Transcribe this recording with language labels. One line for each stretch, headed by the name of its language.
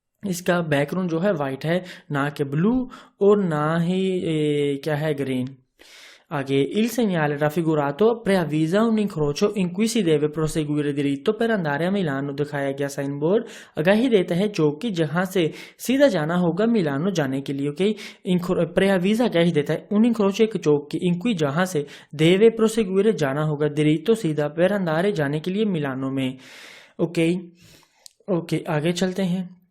Hindi: इसका बैकग्राउंड जो है वाइट है, ना कि ब्लू और ना ही क्या है green.
Italian: Aghe il segnale raffigurato preavvisa un incrocio in cui si deve proseguire diritto per andare a Milano।
Hindi: दिखाया गया साइन बोर्ड आगाही देता है जो कि जहां से सीधा जाना होगा मिलानो जाने के लिए। ओके, preavvisa आगाही देता है
Italian: un incrocio
Hindi: एक चौक की
Italian: in cui
Hindi: जहां से
Italian: deve proseguire
Hindi: जाना होगा diritto सीधा
Italian: per andare
Hindi: जाने के लिए मिलानो में। ओके ओके आगे चलते हैं।